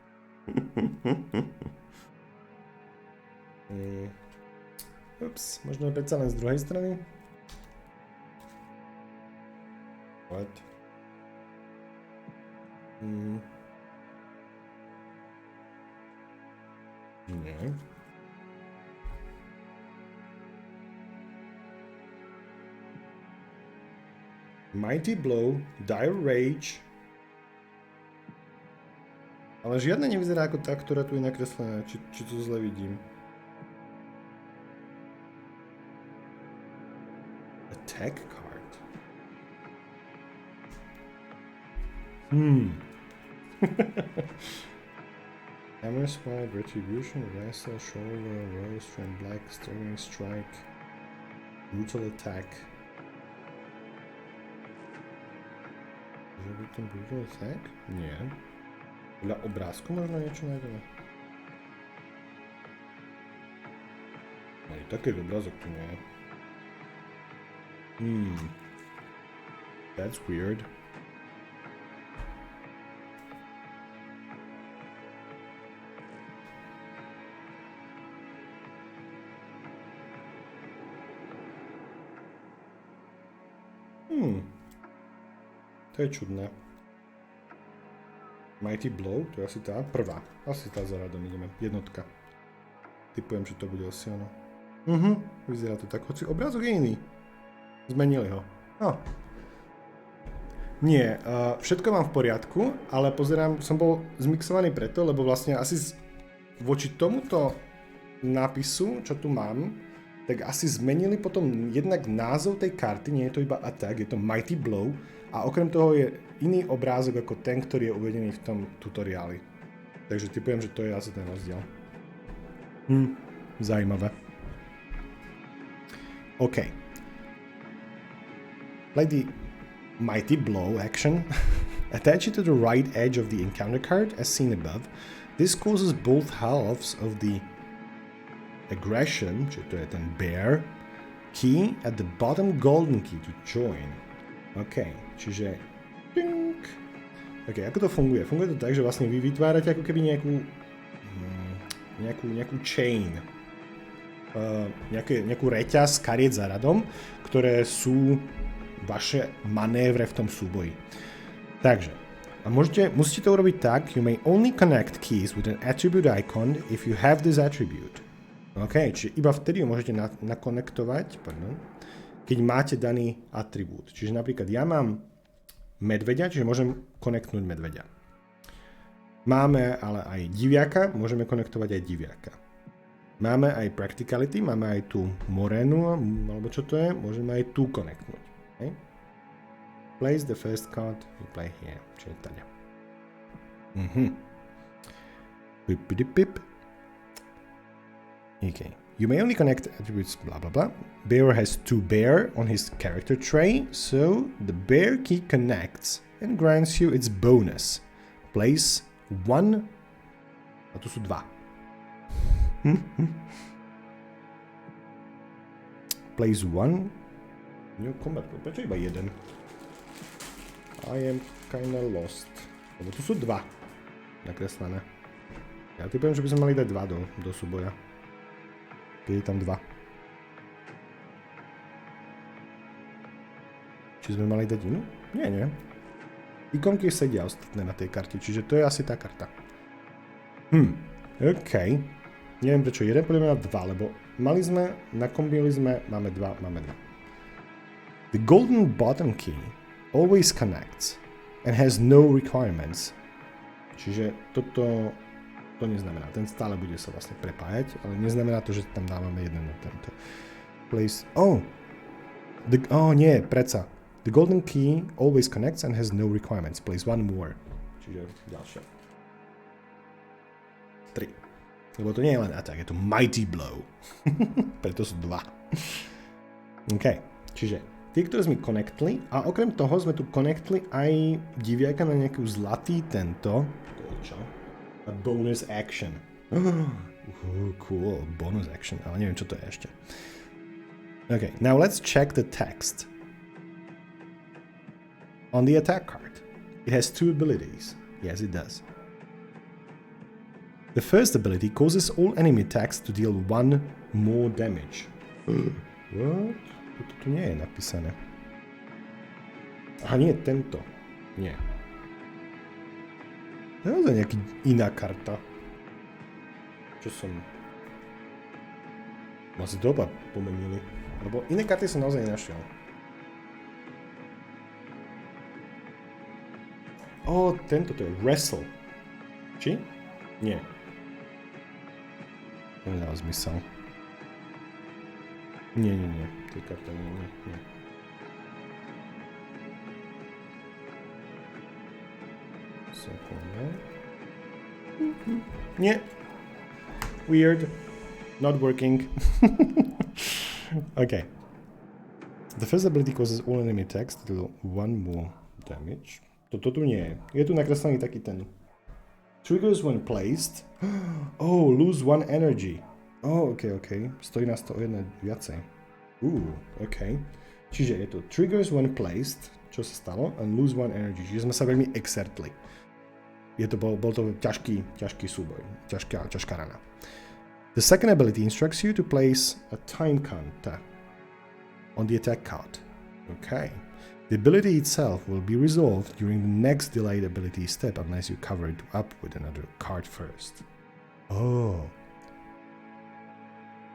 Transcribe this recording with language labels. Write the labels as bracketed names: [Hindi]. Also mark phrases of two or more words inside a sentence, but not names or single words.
[Slovak] Ups, možno je predsa len z druhej strany? [English] What? [Slovak] Nie. [English] Mighty Blow, Dire Rage. [Slovak] Ale žiadna nevyzerá ako tá, ktorá tu je nakreslená. Či to zle vidím. [English] Attack card. Hammer Swipe, Retribution, Wrestle, Shoulder, Rose, Strand Black, Stirring Strike, Brutal Attack. [Slovak] Že by ten Brutal Attack? Nie. Podľa obrázku možno niečo nájdeme? Aj taký obrázok tu nie je. [English] That's weird. [Slovak] To je čudné. Mighty Blow, to je asi tá prvá. Asi tá za radom ideme. Jednotka. Typujem, že to bude asi ono. Vyzerá to tak, hoci obrázok je iný. Zmenili ho. Nie, všetko mám v poriadku, ale pozerám, som bol zmixovaný preto, lebo vlastne asi voči tomuto nápisu, čo tu mám, tak asi zmenili potom jednak názov tej karty, nie je to iba attack, je to Mighty Blow a okrem toho je iný obrázok ako ten, ktorý je uvedený v tom tutoriáli. Takže typujem, že to je asi ten rozdiel. [Czech] Zajímavé. [Slovak] OK. [English] Play the Mighty Blow action. Attach it to the right edge of the encounter card as seen above. This causes both halves of the aggression, [Slovak] čiže to je ten bear, [English] key at the bottom golden key to join. [Slovak] OK, čiže ding. OK, ako to funguje? Funguje to tak, že vlastne vy vytvárate ako keby nejakú chain. Nejakú reťaz kariet za radom, ktoré sú vaše manévre v tom súboji. Takže, a musíte to urobiť tak, [English] you may only connect keys with an attribute icon if you have this attribute. [Slovak] OK, čiže iba vtedy ho môžete nakonektovať, keď máte daný atribút. Čiže napríklad ja mám medveďa, čiže môžem konektnúť medveďa. Máme ale aj diviaka, môžeme konektovať aj diviaka. Máme aj practicality, máme aj tú morénu, alebo čo to je, môžeme aj tu konektnúť. Okay? [English] Place the first card, you play here, [Slovak] čiže tady. Pip. Okay. [English] You may only connect attributes blah blah blah. Bear has 2 bear on his character tray, so the bear key connects and grants you its bonus. Place 1. [Slovak] A tu sú 2. [English] Place 1. New combat. [Slovak] Prečo iba 1? [English] I am kinda lost. [Slovak] Lebo tu sú 2 nakreslené. Ja typujem, že by sme mali dať 2 do súboja. Keď je tam 2. Či sme mali dať inú? Nie. Ikonky sedia ostatné na tej karte, čiže to je asi tá karta. OK. Neviem prečo 1, poďme na 2, lebo nakombinili sme, máme 2. [English] The golden bottom key always connects and has no requirements. [Slovak] Čiže toto to neznamená, ten stále bude sa vlastne prepájať, ale neznamená to, že tam dávame jeden na tento. Place, nie, predsa. [English] The golden key always connects and has no requirements. Place 1 more. [Slovak] Čiže ďalšia. 3. Lebo to nie je len attack, je to Mighty Blow. Preto sú 2. OK, čiže tí, ktoré sme connectli, a okrem toho sme tu connectli aj diviaka na nejakú zlatý tento. To je čo? [English] A bonus action. Cool, bonus action, [Slovak] ale neviem, čo to je ešte. [English] Okay, now let's check the text. On the attack card, it has 2 abilities. Yes, it does. The first ability causes all enemy attacks to deal 1 more damage. What? [Slovak] Toto tu nie je napísané. Aha, nie, tento. Nie. To je nejaká iná karta. Čo som... Asi to oba pomenili. Lebo iné karty som naozaj nenašiel. Tento to je Wrestle. Či? Nie. To nedáva zmysel. Nie. To je karta, nie. Sekunda. Nie. [English] Weird. Not working. Okay. The first ability causes all enemy attacks to deal 1 more damage. [Slovak] Toto tu nie je. Je tu nakreslený taký ten. [English] Triggers when placed. Lose 1 energy. [Slovak] OK. Stojí nás to o 1 viacej. OK. Čiže je to [English] triggers when placed, [Slovak] čo sa stalo, [English] and lose 1 energy. [Slovak] Čiže sme sa veľmi exertli. Bol to ťažký súboj. Ťažká rana. [English] The second ability instructs you to place a time counter on the attack card. OK. The ability itself will be resolved during the next delayed ability step unless you cover it up with another card first.